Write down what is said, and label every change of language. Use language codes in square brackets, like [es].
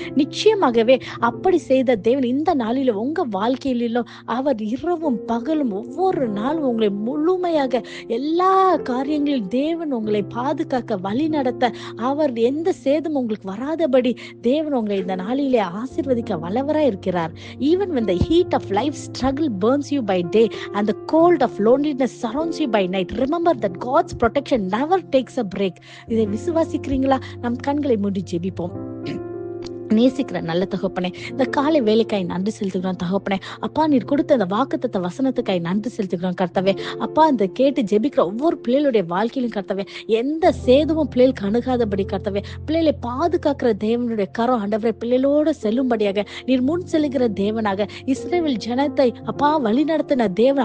[ta] நிச்சயமாகவே அப்படி செய்த தேவன் இந்த நாளிலும் உங்க வாழ்க்கையிலும் அவர் இரவும் பகலும் ஒவ்வொரு நாளும் உங்களை முழுமையாக எல்லா காரியங்களிலும் தேவன் உங்களை பாதுகாக்க வழி நடத்த, அவர் எந்த சேதம் உங்களுக்கு வராதபடி தேவன் உங்களை இந்த நாளிலே ஆசீர்வதிக்க வல்லவராய் இருக்கிறார். [en] Even when the heat of life struggle burns you by day and the cold of loneliness surrounds you by night, remember that God's protection never takes a break. [ta] இதை விசுவாசிக்கிறீங்களா? நம் கண்களை மூடி ஜெபிப்போம். நேசிக்கிற நல்ல தகப்பனே, இந்த காலை வேலைக்காய் நன்றி செலுத்துகிறோம் தகப்பனே. அப்பா, நீர் கொடுத்த அந்த வாக்குத்தத்த வசனத்துக்காய் நன்றி செலுத்துகிறோம் கர்த்தாவே. அப்பா, இந்த கேட்டு ஜெபிக்கிற ஒவ்வொரு பிள்ளைகளுடைய வாழ்க்கையிலும் கர்த்தாவே எந்த சேதமும் பிள்ளைகளுக்கு அணுகாதபடி கர்த்தாவே பிள்ளைகளை பாதுகாக்கிற தேவனுடைய கரம் ஆண்டவரே பிள்ளைகளோடு செல்லும்படியாக நீர் முன் செல்லுகிற தேவனாக இஸ்ரவேல் ஜனத்தை அப்பா வழி நடத்தின தேவன்.